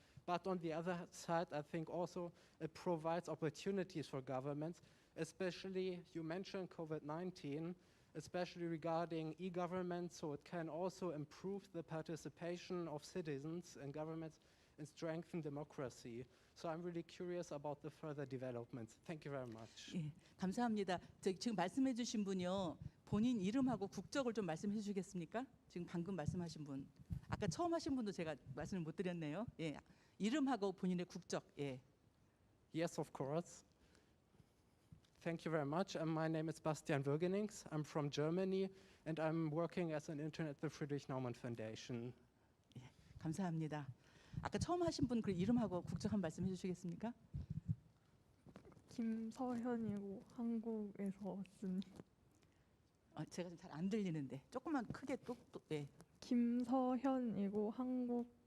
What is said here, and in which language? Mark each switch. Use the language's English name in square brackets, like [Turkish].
[English] But on the other side, I think also it provides opportunities for governments, especially you mentioned COVID-19, especially regarding e-government, so it can also improve the participation of citizens in governments and strengthen democracy. So I'm really curious about the further developments. Thank you very much. [Korean] 예, 감사합니다. 지금 말씀해 주신 분이요. 본인 이름하고 국적을 좀 말씀해 주시겠습니까? 지금 방금 말씀하신 분. 아까 처음 하신 분도 제가 말씀을 못 드렸네요. 예. 이름하고 본인의 국적. 예. [English] Yes, of course. Thank you very much. My name is Bastian Würgenings. I'm from Germany, and I'm working as an intern at the Friedrich Naumann Foundation. [Korean] 예, 감사합니다. 아까 처음 하신 분 그 이름하고 국적 한 말씀해 주시겠습니까? 김서현이고 한국에서 왔습니다. 제가 좀 잘 안 들리는데 조금만 크게 또 예. 김서현이고 한국.